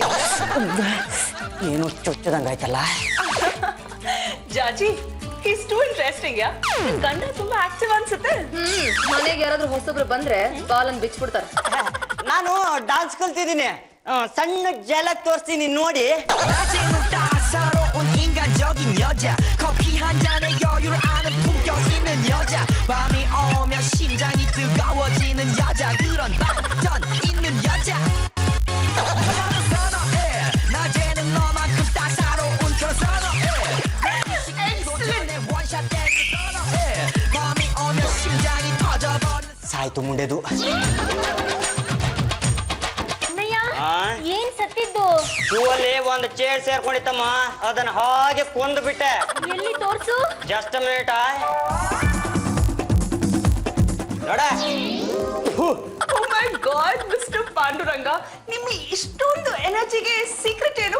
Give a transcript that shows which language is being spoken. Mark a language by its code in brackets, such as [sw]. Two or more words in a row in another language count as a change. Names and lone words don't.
[kn] ಏನು ಚೊಚ್ಚದಂಗಾಯ್ತಲ್ಲ. [en] ಜಾಜಿ, is too interesting. [kn] ಯಾ, ನಿಮ್ ಗಂಡ ತುಂಬಾ ಆಕ್ಟಿವ್ ಅನ್ಸುತ್ತೆ. ಮನೆಗೆ ಯಾರಾದ್ರೂ ಹೊಸಬ್ರು ಬಂದ್ರೆ ಬಾಲನ್ ಬಿಚ್ಬಿಡ್ತಾರೆ. ನಾನು ಡಾನ್ಸ್ ಕಲ್ತಿದ್ದೀನಿ, ಸಣ್ಣ ಜಲಕ್ ತೋರಿಸ್ತೀನಿ ನೋಡಿ. [ko] 낮에는 따사로운 인간적인 여자 커피 한 잔에 여유를 아는 품격 있는 여자 밤이 오면 심장이 뜨거워지는 여자 그런 반전 있는 여자 선어해 낮에는 너만큼 따사로운 그런 선어해 도전에 원샷 때는 선어해 밤이 오면 심장이 터져버리는 [kn] ಸಾಯ್ತು ಮುಂಡೆದು. ಏನ್ ಸತ್ತಿದ್ದು? ಶೂವಲ್ಲಿ ಒಂದು ಚೇರ್ ಸೇರ್ಕೊಂಡಿತ್ತಮ್ಮ, ಅದನ್ನ ಹಾಗೆ ಕೊಂದು ಬಿಟ್ಟೆ. ಎಲ್ಲಿ ತೋರ್ಸು? [en] just minute [kn] ನೋಡ. [en] Oh my god, Mister ಪಾಂಡುರಂಗ, [kn] ನಿಮ್ಮ ಇಷ್ಟೊಂದು [en] energyಗೆ secret ಏನು?